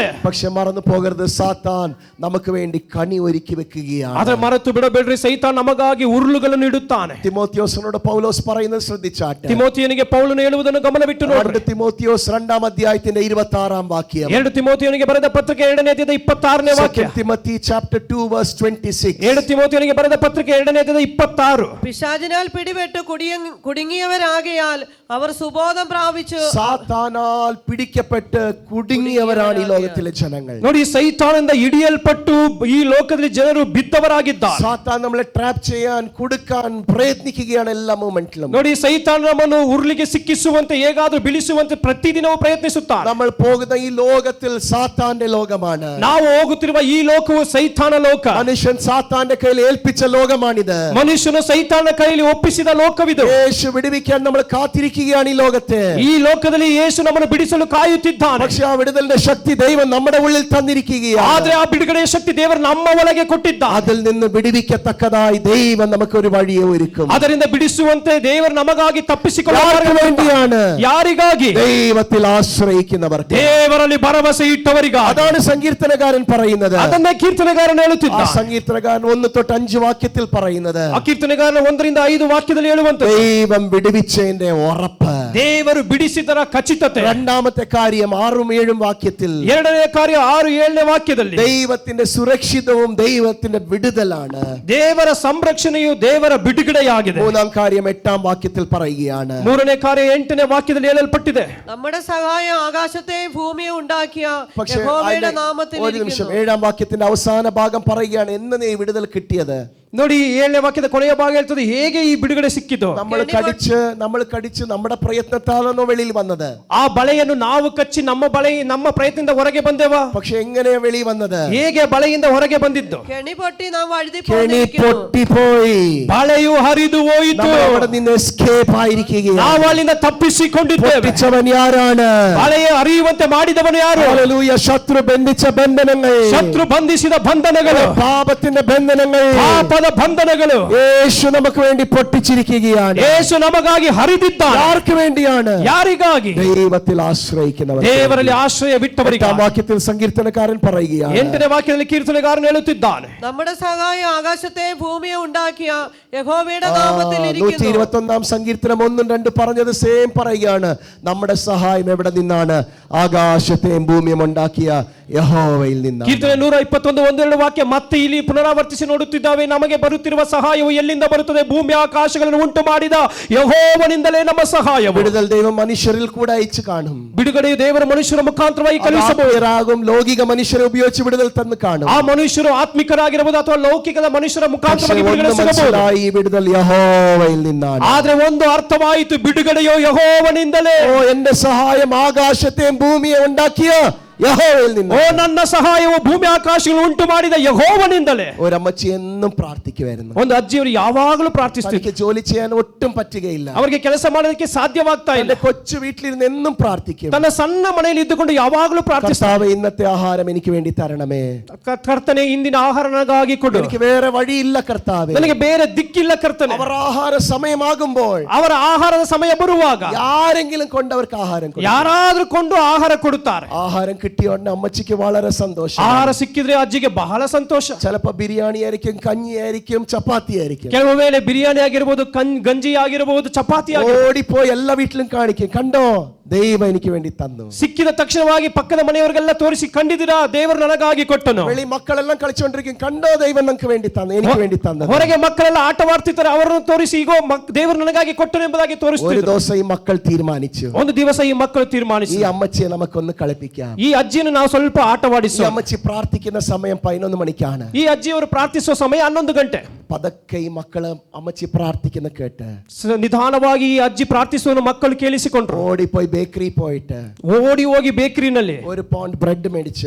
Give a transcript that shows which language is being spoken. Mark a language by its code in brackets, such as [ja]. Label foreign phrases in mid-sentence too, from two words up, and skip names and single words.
[ml] പക്ഷെ മറന്നു പോകരുത്, സാത്താൻ നമുക്ക് വേണ്ടി കണി ഒരുക്കി വെക്കുകയാണ്. [kn] ಆದ್ರೆ ಮರೆತು ಬಿಡಬೇಡ್ರಿ, ಸೈತಾನ್ ನಮಗಾಗಿ ಉರುಳುಗಳನ್ನು ಇಡುತ್ತಾನೆ. [ml] തിമോത്തിയോസിനോട് പൗലോസ് പറയുന്നത് ശ്രദ്ധിച്ചാട്ടെ. [kn] ತಿಮೋತಿಯನಿಗೆ ಪೌಲನು ಹೇಳುವುದನ್ನು ಗಮನವಿಟ್ಟು ನೋಡ್ರಿ. [ml] തിമോത്തിയോസ് 2-ാം അധ്യായത്തിന്റെ 26-ാം വാക്യം. [kn] 2 ತಿಮೋತಿಯನಿಗೆ ಬರೆದ ಪತ್ರಿಕೆ 2ನೇ ಅಧ್ಯಾಯದ 26ನೇ ವಾಕ್ಯ. [en] Timothy chapter 2 verse 26. [kn] 2 ತಿಮೋತಿಯನಿಗೆ ಬರೆದ ಪತ್ರಿಕೆ 2ನೇ ಅಧ್ಯಾಯದ 26. [ml] പിശാചിനാൽ പിടിപെട്ട് കുടുങ്ങിയവരാകയാൽ അവർ സുബോധം പ്രാപിച്ചു. സാത്താനാൽ പിടിക്കപ്പെട്ട് കുടുങ്ങിയവരാണ് ഈ ലോകത്തിലെ ജനങ്ങൾ. [kn] ನೋಡಿ, ಸೈತಾನನಿಂದ ಹಿಡಿಯಲ್ಪಟ್ಟು ಈ ಲೋಕದಲ್ಲಿ ಜನರು ಬಿದ್ದವರಾಗಿದ್ದಾರೆ. [ml] സാത്താൻ നമ്മളെ ട്രാപ്പ് ചെയ്യാൻ കൊടുക്കാൻ പ്രയത്നിക്കുകയാണ് എല്ലാ മൊമെന്റിലും. [kn] ನೋಡಿ, ಸೈತಾನ ನಮ್ಮನ್ನು ಉರುಳಿಗೆ ಸಿಕ್ಕಿಸುವಂತೆ ಹೇಗಾದ್ರೂ ಬೀಳಿಸುವಂತೆ ಪ್ರತಿದಿನವೂ ಪ್ರಯತ್ನಿಸುತ್ತಾನೆ. [ml] നമ്മൾ പോകുന്ന ഈ ലോകത്തിൽ സാത്താന്റെ ലോകമാണ്. [kn] ನಾವು ಹೋಗುತ್ತಿರುವ ಈ ಲೋಕವು ಸೈತಾನ ಲೋಕ. [ml] മനുഷ്യൻ സാത്താന്റെ കയ്യിൽ ഏൽപ്പിച്ച ലോകമാണിത്. [kn] ಮನುಷ್ಯನು ಸೈತಾನ ಕೈಯಲ್ಲಿ ಒಪ್ಪಿಸಿದ ಲೋಕವಿದು. [ml] യേശു വിടുവിക്കാൻ നമ്മൾ കാത്തിരിക്കുക. കാത്തിരിക്കുകയാണ് ഈ ലോകത്തെ. [kn] ಈ ಲೋಕದಲ್ಲಿ ಯೇಸು ನಮ್ಮನ್ನು ಬಿಡಿಸಲು ಕಾಯುತ್ತಿದ್ದಾನೆ. [ml] പക്ഷെ ആ വിടുതലിന്റെ ശക്തി ദൈവം നമ്മുടെ ഉള്ളിൽ തന്നിരിക്കുകയാണ്. [kn] ಆದ್ರೆ ಆ ಬಿಡುಗಡೆಯ ಶಕ್ತಿ ದೇವರು ನಮ್ಮ ಒಳಗೆ ಕೊಟ್ಟಿದ್ದಾನೆ. [ml] അതിൽ നിന്ന് വിടുവിക്കത്തക്കതായി ദൈവം നമുക്കൊരു വഴിയെ ഒരുക്കും. [kn] ಅದರಿಂದ ಬಿಡಿಸುವಂತೆ ದೇವರು ನಮಗಾಗಿ [ml] ആർക്ക് വേണ്ടിയാണ്? [kn] ಯಾರಿಗಾಗಿ? [ml] ദൈവത്തിൽ ആശ്രയിക്കുന്നവർക്ക്, [kn] ದೇವರಲ್ಲಿ ಭರವಸೆ ಇಟ್ಟವರಿಗಾಗಿ. [ml] അതാണ് സങ്കീർത്തനകാരൻ പറയുന്നത്. [kn] ಅದನ್ನೇ ಕೀರ್ತನೆಗಾರನು [ml] ആ [kn] ಹೇಳುತ್ತಿದ್ದಾನೆ. [ml] സങ്കീർത്തനകാരൻ 1-5 വാക്യത്തിൽ പറയുന്നത്, [kn] ಆ ಕೀರ್ತನೆಗಾರನು 1-5 ವಾಕ್ಯದಲ್ಲಿ ಹೇಳುವಂತೆ [ml] ദൈവം വിടുവിച്ചതിന്റെ ഉറപ്പ്. [kn] ದೇವರು ಬಿಡಿಸಿದರ ಖಚಿತತೆ. [ml] രണ്ടാമത്തെ കാര്യം 6-7 വാക്യത്തിൽ, [kn] ಎರಡನೇ ಕಾರ್ಯ 6-7 ವಾಕ್ಯದಲ್ಲಿ [ml] ദൈവത്തിന്റെ സുരക്ഷിതവും ദൈവത്തിന്റെ വിടുതലാണ്. [kn] ದೇವರ ಸಂರಕ್ಷಣೆಯು ದೇವರ ಬಿಡುಗಡೆಯಾಗಿದೆ. [ml] മൂന്നാം കാര്യം 8 വാക്യത്തിൽ പറയുകയാണ്. [kn] ಮೂರನೇ ಕಾರ್ಯ 8ನೇ ವಾಕ್ಯದಲ್ಲಿ ಹೇಳಲ್ಪಟ್ಟಿದೆ. [ml] നമ്മുടെ സഹായം ആകാശത്തെയും ഭൂമിയെ ഉണ്ടാക്കിയ പക്ഷേ യഹോവയുടെ നാമത്തിൽ ഒരു നിമിഷം, 7 വാക്യത്തിന്റെ അവസാന ഭാഗം പറയുകയാണ്, എന്ന് നീ വിടുതൽ കിട്ടിയത്. [kn] ನೋಡಿ, 7ನೇ ವಾಕ್ಯದ ಕೊನೆಯ ಭಾಗ ಹೇಳ್ತದೆ ಹೇಗೆ ಈ ಬಿಡುಗಡೆ ಸಿಕ್ಕಿತು. [ml] നമ്മൾ കടിച്ച് നമ്മുടെ പ്രയത്നത്താലാണോ വെളിയിൽ വന്നത്? [kn] ಆ ಬಳೆಯನ್ನು ನಾವು ಕಚ್ಚಿ ನಮ್ಮ ಪ್ರಯತ್ನದಿಂದ ಹೊರಗೆ ಬಂದೆವಾ? [ml] പക്ഷെ എങ്ങനെയാ വെളിയിൽ വന്നത്? [kn] ಹೇಗೆ ಬಳೆಯಿಂದ ಹೊರಗೆ ಬಂದಿದ್ದು? [ml] കെണി പൊട്ടി നാം വഴുതി കെണി പൊട്ടിപ്പോയി, [kn] ಬಳೆಯು ಹರಿದು ಹೋಯಿತು, [ml] അവിടെ നിന്ന് എസ്കേപ്പ് ആയിരിക്കുകയാണ്. [kn] ನಾವು ಅಲ್ಲಿಂದ ತಪ್ಪಿಸಿಕೊಂಡಿದ್ದೇವೆ. [ml] പൊട്ടിച്ചവൻ ആരാണ്? [kn] ಬಳೆಯ ಹರಿಯುವಂತೆ ಮಾಡಿದವನು ಯಾರು? [ml] ഹല്ലേലൂയ. ശത്രു ബന്ധിച്ച ബന്ധനങ്ങൾ, [kn] ಶತ್ರು ಬಂಧಿಸಿದ ಬಂಧನಗಳು, [ml] പാപത്തിന്റെ ബന്ധനങ്ങൾ, [kn] ಪಾಪದ ಬಂಧನಗಳು [ml] യേശു നമുക്ക് വേണ്ടി പൊട്ടിച്ചിരിക്കുകയാണ്. [kn] ಯೇಸು ನಮಗಾಗಿ ಹರಿದಿದ್ದಾನೆ. [ml] ആർക്ക് വേണ്ടിയാണ്? [kn] ಯಾರಿಗಾಗಿ? [ml] ദൈവത്തിൽ ആശ്രയിക്കുന്നവർ. [kn] ದೇವರಲ್ಲಿ ಆಶ್ರಯ ಬಿಟ್ಟವರಿಗೆ. [ml] 8ാം വാക്യത്തിൽ സങ്കീർത്തനക്കാരൻ പറയുകയാണ്, [kn] 8ನೇ ವಾಕ್ಯದಲ್ಲಿ ಕೀರ್ತನೆಗಾರನು ಹೇಳುತ್ತಿದ್ದಾನೆ, [ml] നമ്മുടെ സഹായം ആകാശത്തെയും ഭൂമിയെ ഉണ്ടാക്കിയ യഹോവയുടെ നാമത്തിൽ ഇരിക്കുന്നു. 121ാം സങ്കീർത്തനം 1-2 പറഞ്ഞത് സെയിം പറയുകയാണ്. നമ്മുടെ സഹായം എവിടെ നിന്നാണ്? ആകാശത്തെയും ഭൂമിയും ഉണ്ടാക്കിയ യഹോവയിൽ നിന്നാണ്. [kn] ಕೀರ್ತನೆ 121 1-2 ವಾಕ್ಯ ಮತ್ತೆ ಇಲ್ಲಿ ಪುನರಾವರ್ತಿಸಿ ನೋಡುತ್ತಿದ್ದಾವೆ. ನಮಗೆ ಬರುತ್ತಿರುವ ಸಹಾಯವು ಎಲ್ಲಿಂದ ಬರುತ್ತದೆ? ಭೂಮಿ ಆಕಾಶಗಳನ್ನು ಉಂಟು ಮಾಡಿದ ಯೆಹೋವನಿಂದಲೇ ನಮ್ಮ ಸಹಾಯವು. [ml] വിടുതൽ ദൈവം മനുഷ്യരിൽ കൂടെ അയച്ചു കാണും. [kn] ಬಿಡುಗಡೆಯು ದೇವರ ಮನುಷ್ಯರ ಮುಖಾಂತರವಾಗಿ ಕಳುಹಿಸಬಹುದು. [ml] ലൗകിക മനുഷ്യരെ ഉപയോഗിച്ച് വിടുതൽ തന്ന് കാണും. [kn] ಆ ಮನುಷ್ಯರು ಆತ್ಮಿಕರಾಗಿರಬಹುದು ಅಥವಾ ಲೌಕಿಕದ ಮನುಷ್ಯರ ಮುಖಾಂತರವಾಗಿ ಬಿಡುಗಡೆ ಸಿಗಬಹುದು. [ml] ഈ വിടുതൽ യഹോവയിൽ നിന്നാണ്. [kn] ಆದ್ರೆ ಒಂದು ಅರ್ಥವಾಯಿತು, ಬಿಡುಗಡೆಯೋ ಯೆಹೋವನಿಂದಲೇ. [ml] ഓ, എന്റെ സഹായം ആകാശത്തെയും ഭൂമിയെ ഉണ്ടാക്കിയ യഹോവയിൽ നിന്ന്. [kn] ಓ, ನನ್ನ ಸಹಾಯವು ಭೂಮಿ ಆಕಾಶಗಳನ್ನು ಉಂಟು ಮಾಡಿದ ಯೆಹೋವನಿಂದಲೇ. [ml] ഒരമ്മച്ചി എന്നും പ്രാർത്ഥിക്കുമായിരുന്നു. [kn] ಒಂದು ಅಜ್ಜಿಯವರು ಯಾವಾಗಲೂ ಪ್ರಾರ್ಥಿಸುತ್ತಿದ್ದರು. [ml] ജോലി ചെയ്യാൻ ഒട്ടും പറ്റുകയില്ല. [kn] ಅವರಿಗೆ ಕೆಲಸ ಮಾಡೋದಕ್ಕೆ ಸಾಧ್ಯವಾಗ್ತಾ ಇಲ್ಲ. [ml] കൊച്ചു വീട്ടിലിരുന്ന് എന്നും പ്രാർത്ഥിക്കും. [kn] ತನ್ನ ಸಣ್ಣ ಮನೆಯಲ್ಲಿ ಇದ್ದುಕೊಂಡು ಯಾವಾಗಲೂ ಪ್ರಾರ್ಥಿಸುತ್ತಾರೆ, [ml] ഇന്നത്തെ ആഹാരം എനിക്ക് വേണ്ടി തരണമേ. [kn] ಕರ್ತನೇ, ಇಂದಿನ ಆಹಾರ ನನಗಾಗಿ ಕೊಡು. [ml] എനിക്ക് വേറെ വഴിയില്ല കർത്താവേ. [kn] ನನಗೆ ಬೇರೆ ದಿಕ್ಕಿಲ್ಲ ಕರ್ತನೇ. [ml] അവർ ആഹാര സമയമാകുമ്പോൾ, [kn] ಅವರ ಆಹಾರದ ಸಮಯ ಬರುವಾಗ [ml] ആരെങ്കിലും കൊണ്ട് അവർക്ക് ആഹാരം കൊടുക്കും. [kn] ಯಾರಾದ್ರೂ ಕೊಂಡು ಆಹಾರ ಕೊಡುತ್ತಾರೆ. [ml] ആഹാരം കിട്ടിയ ഉടനെ അമ്മച്ചിക്ക് വളരെ സന്തോഷം. [kn] ಆಹಾರ ಸಿಕ್ಕಿದ್ರೆ ಅಜ್ಜಿಗೆ ಬಹಳ ಸಂತೋಷ. [ml] ചിലപ്പോ ബിരിയാണി ആയിരിക്കും, കഞ്ഞി ആയിരിക്കും, ചപ്പാത്തി ആയിരിക്കും. [kn] ಕೆಲವು ವೇಳೆ ಬಿರಿಯಾನಿ ಆಗಿರಬಹುದು, ಗಂಜಿ ಆಗಿರಬಹುದು, ಚಪಾತಿ ಆಗಿರಬಹುದು. [ml] ഓടിപ്പോയി എല്ലാ വീട്ടിലും കാണിക്കും, കണ്ടോ ദൈവം എനിക്ക് വേണ്ടി തന്നു. [kn] ಸಿಕ್ಕಿದ ತಕ್ಷಣವಾಗಿ ಪಕ್ಕದ ಮನೆಯವರಿಗೆಲ್ಲ ತೋರಿಸಿ, ಕಂಡಿದ್ದೀರಾ, ದೇವರು ನನಗಾಗಿ ಕೊಟ್ಟನು. [ml] വെളി മക്കളെല്ലാം കളിച്ചുകൊണ്ടിരിക്കും, കണ്ടോ ദൈവം നമുക്ക് വേണ്ടി തന്നു, എനിക്ക് വേണ്ടി തന്നു. [kn] ಹೊರಗೆ ಮಕ್ಕಳೆಲ್ಲ ಆಟವಾಡ್ತಿದ್ದಾರೆ, ಅವರನ್ನು ತೋರಿಸಿ, ಈಗೋ ದೇವರು ನನಗಾಗಿ ಕೊಟ್ಟನು ಎಂಬುದಾಗಿ ತೋರಿಸ್ತಾರೆ. [ml] ഒരു ദിവസം ഈ മക്കൾ തീരുമാനിച്ചു, [kn] ಒಂದು ದಿವಸ ಈ ಮಕ್ಕಳು ತೀರ್ಮಾನಿಸಿ, [ml] ഈ അമ്മച്ചിയെ നമുക്കൊന്ന് കളിപ്പിക്കാം. [kn] ಈ ಅಜ್ಜಿಯನ್ನು ನಾವು ಸ್ವಲ್ಪ [ml] ഈ [kn] ಆಟವಾಡಿಸುವ. [ml] അമ്മച്ചി പ്രാർത്ഥിക്കുന്ന സമയം 11 മണിക്കാണ്. [kn] ಈ ಅಜ್ಜಿಯವರು ಪ್ರಾರ್ಥಿಸುವ ಸಮಯ 11 ಗಂಟೆ. [ml] പതക്കെ ഈ മക്കള് അമ്മച്ചി പ്രാർത്ഥിക്കുന്ന കേട്ട് [kn] ನಿಧಾನವಾಗಿ ಈ ಅಜ್ಜಿ ಪ್ರಾರ್ಥಿಸುವ ಮಕ್ಕಳು ಕೇಳಿಸಿಕೊಂಡ್ರು. [ml] ഓടിപ്പോയി ബേക്കറി പോയിട്ട് [kn] ಓಡಿ ಹೋಗಿ ಬೇಕರಿನಲ್ಲಿ [ml] 1 [en] pound bread [ml] മേടിച്ച്